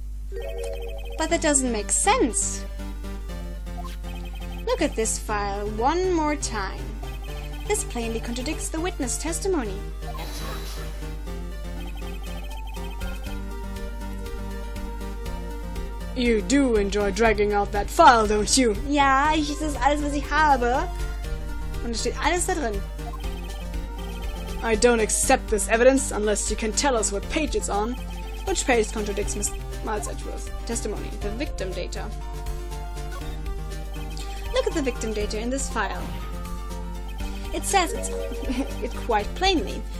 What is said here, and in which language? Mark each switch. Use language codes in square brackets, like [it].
[en] But that doesn't make sense. Look at this file one more time. This plainly contradicts the witness testimony. You do enjoy dragging out that file, don't you? [de] Ja, das ist alles, was ich habe. Und es steht alles da drin. [en] I don't accept this evidence unless you can tell us what page it's on. Which page contradicts Miss Miles Edgeworth's testimony? The victim data. Look at the victim data in this file. It says it quite plainly.